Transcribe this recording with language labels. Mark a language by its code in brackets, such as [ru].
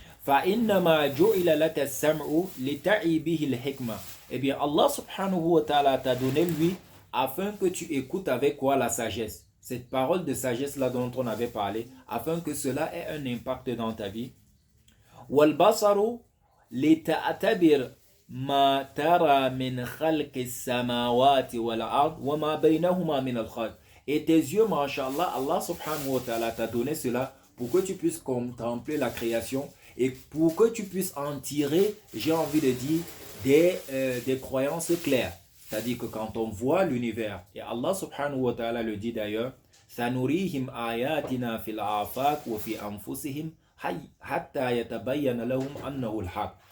[ar] فَإِنَّمَا جُعِلَ لَكَ السَّمْعُ لِتَعِي بِهِ الْحِكْمَةِ. [fr] Eh bien Allah subhanahu wa ta'ala t'a donné lui afin que tu écoutes avec quoi? La sagesse. Cette parole de sagesse là dont on avait parlé, afin que cela ait un impact dans ta vie. [ar] وَالْبَصَرُ لِتَعْتَبِرْ ما ترى من خلق السماوات والأرض وما بينهما من الخلق. [fr] Et tes yeux, mashallah, Allah subhanahu wa ta'ala t'a donné cela pour que tu puisses contempler la création et pour que tu puisses en tirer, j'ai envie de dire, des croyances claires. C'est-à-dire que quand on voit l'univers, et Allah subhanahu wa ta'ala le dit d'ailleurs, [ar] سَنُرِيهِمْ آيَاتِنَا فِي الْآفَاقِ وَفِي أَنفُسِهِمْ حَتَّى يَتَبَيَّنَ لَهُمْ أَنَّهُ الْحَقُّ.